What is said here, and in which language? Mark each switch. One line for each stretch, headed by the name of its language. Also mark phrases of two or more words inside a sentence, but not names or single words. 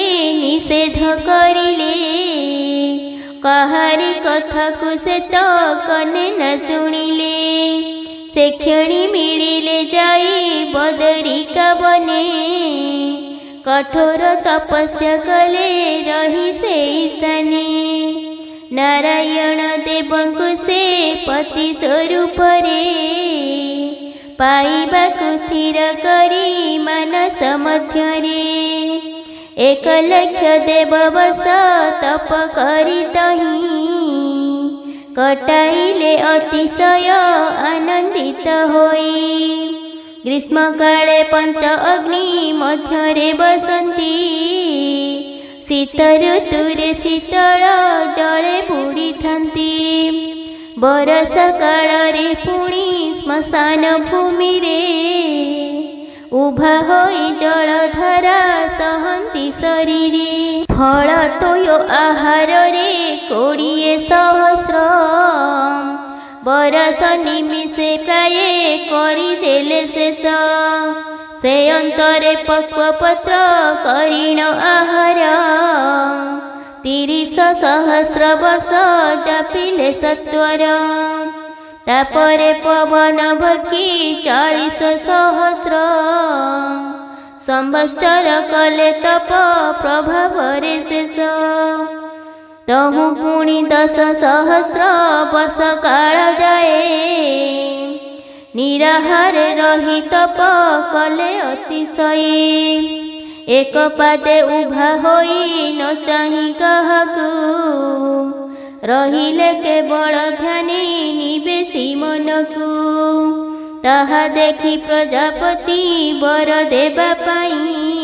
Odia: ନିଷେଧ କରିଲେ କାହାରି କଥା କୋ ସେ ତୋ କନେ ନ ଶୁଣିଲେ ସେ କ୍ଷଣି ମିଳିଲେ ଯାଇ ବଦରିକା ବନେ କଠୋର ତପସ୍ୟା କଲେ ରହି ସେ ସ୍ଥାନେ ନାରାୟଣ ଦେବଙ୍କୁ ସେ ପତି ସ୍ୱରୂପ ରେ ପାଇବାକୁ ସ୍ଥିର କରି ମାନସ ମଧ୍ୟରେ 1 ଲକ୍ଷ ଦେବ ବର୍ଷ ତପ କରି ତହିଁ କଟାଇଲେ ଅତିଶୟ ଆନନ୍ଦିତ ହୋଇ ଗ୍ରୀଷ୍ମ କାଳେ ପଞ୍ଚ ଅଗ୍ନି ମଧ୍ୟରେ ବସନ୍ତି ଶୀତ ଋତୁରେ ଶୀତଳ ଜଳେ ବୁଡ଼ି ଥାନ୍ତି ବରଷ କାଳରେ ପୁଣି ଶ୍ମଶାନ ଭୂମି ରେ ଉଭା ହୋଇ ଜଳଧାରା ସହନ୍ତି ଶରୀରେ ଫଳ ତୋୟ ଆହାର ରେ 20 ସହସ୍ର ବରଷ ନିମିଷେ ପ୍ରାୟ କରିଦେଲେ ଶେଷ ସେ ଅନ୍ତରେ ପକ୍ୱପତ୍ର କରିଣ ଆହାର 30 ସହସ୍ର ବର୍ଷ ଜପିଲେ ସତ୍ୱର ତାପରେ ପବନ ଭକ୍ଷି 40 ସହସ୍ର ସମ୍ବତ୍ସର କଲେ ତପ ପ୍ରଭାବରେ ଶେଷ ତହୁଁ ପୁଣି 10 ସହସ୍ର ବର୍ଷ କାଳ ଯାଏ ନିରାହାର ରହି ତପ କଲେ ଅତିଶୟ ଏକ ପାଦେ ଉଭା ହୋଇ ନ ଚାହିଁ କାହାକୁ ରହିଲେ କେବଳ ଧ୍ୟାନୀ ନିବେଶି ମନକୁ ତାହା ଦେଖି ପ୍ରଜାପତି ବର ଦେବା ପାଇଁ